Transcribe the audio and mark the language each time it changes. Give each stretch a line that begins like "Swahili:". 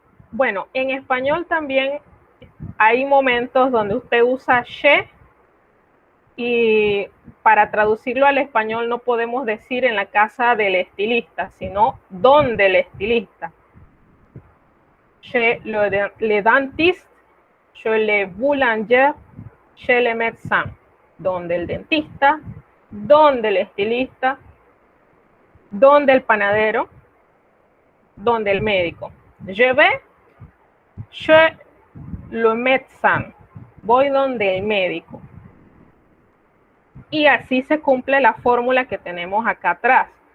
Spanish: Bueno, en español también hay momentos donde usted usa chez y para traducirlo al español no podemos decir en la casa del estilista, sino donde el estilista.
French: Chez le dentiste, chez le boulanger, chez le médecin.
Spanish: Donde el dentista, donde el estilista, donde el panadero, donde el médico.
French: Je vais chez le médecin.
Spanish: Voy donde el médico. Y así se cumple la fórmula que tenemos acá atrás.